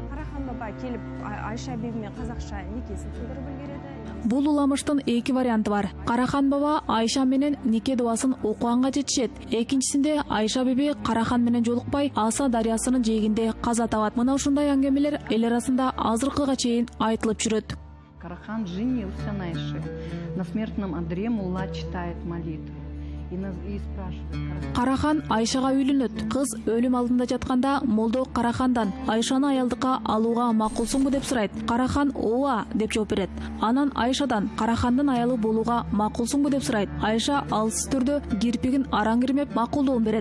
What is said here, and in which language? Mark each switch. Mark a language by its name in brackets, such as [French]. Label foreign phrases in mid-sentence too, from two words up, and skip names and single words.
[Kyrgyz] Карахан баба келип Айша биби менен казакча никесин тындырып үлгерет. Бул уламыштын эки варианты бар. Карахан баба Айша менен нике дубасын окуганга жетишет. Экинчисинде Айша биби Карахан менен жолукпай Аса дарыясынын жээгинде каза табат. Мына ушундай аңгемелер эл арасында азыркыга чейин айтылып жүрөт. [Russian] Карахан женился на Айше. На смертном одре мулла читает молитву. И спрашивает. [Kyrgyz] Карахан Айшага үйлөнөт. Кыз өлүм алдында жатканда молдо Карахандан Айшаны аялдыкка алууга макулсуңбу деп сурайт. Карахан ооба деп жооп берет. Анан Айшадан Карахандын аялы болууга макулсуңбу деп сурайт. Айша алсыз түрдө кирпигин араң кирмеп макулдугун берет.